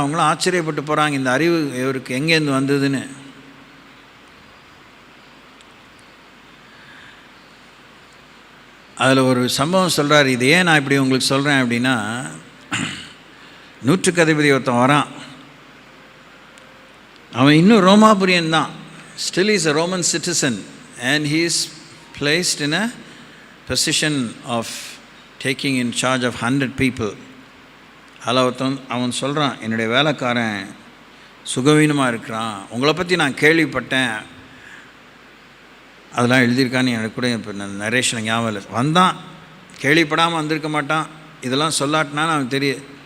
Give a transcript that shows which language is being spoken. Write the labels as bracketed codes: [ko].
[ta] அவங்களும் ஆச்சரியப்பட்டு போகிறாங்க, இந்த அறிவு இவருக்கு எங்கேருந்து வந்ததுன்னு. அதில் ஒரு சம்பவம் சொல்கிறார். இது ஏன் நான் இப்படி உங்களுக்கு சொல்கிறேன் அப்படின்னா, 100க்கு அதிபதி ஒருத்தன் வரான். அவன் இன்னும் ரோமாபுரியன் தான். [en] Still he is a Roman citizen and he is placed in a position of taking in charge of 100 people. [ta] அதில் அவன் சொல்கிறான், என்னுடைய வேலைக்காரன் சுகவீனமாக இருக்கிறான், உங்களை பற்றி நான் கேள்விப்பட்டேன், அதெல்லாம் எழுதியிருக்கான்னு எனக்கு கூட இப்போ நரேஷன் ஞாபகம் இல்லை. வந்தான், கேள்விப்படாமல் வந்திருக்க மாட்டான். இதெல்லாம் சொல்லாட்டினான்னு அவன் தெரியும்.